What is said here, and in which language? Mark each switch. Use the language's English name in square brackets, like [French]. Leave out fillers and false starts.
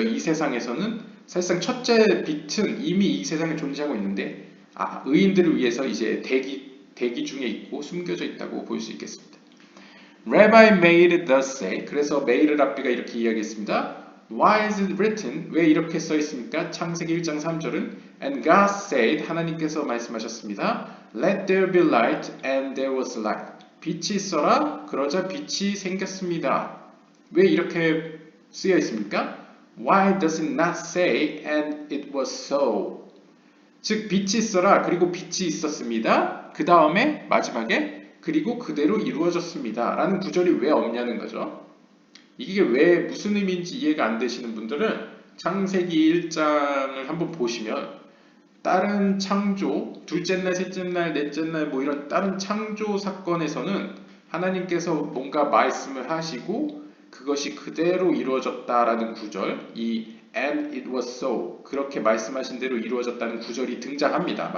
[Korean] 이 세상에서는 사실상 첫째 빛은 이미 이 세상에 존재하고 있는데 의인들을 위해서 이제 대기 중에 있고 숨겨져 있다고 볼 수 있겠습니다. [English] Rabbi Meir does say, [Korean] 그래서 메이르 랍비가 이렇게 이야기했습니다. [English] Why is it written? [Korean] 왜 이렇게 써 있습니까? 창세기 1장 3절은 [English] And God said, [Korean] 하나님께서 말씀하셨습니다. [English] Let there be light, and there was light. [Korean] 빛이 있어라, 그러자 빛이 생겼습니다. 왜 이렇게 쓰여 있습니까? [English] Why does it not say, and it was so? [Korean] 즉 빛이 있어라, 그리고 빛이 있었습니다. 그 다음에 마지막에 그리고 그대로 이루어졌습니다 라는 구절이 왜 없냐는 거죠. 이게 왜 무슨 의미인지 이해가 안 되시는 분들은 창세기 1장을 한번 보시면 다른 창조, 둘째 날, 셋째 날, 넷째 날 뭐 이런 다른 창조 사건에서는 하나님께서 뭔가 말씀을 하시고 그것이 그대로 이루어졌다라는 구절, 이 [English] and it was so, [Korean] 그렇게 말씀하신 대로 이루어졌다는 구절이 등장합니다.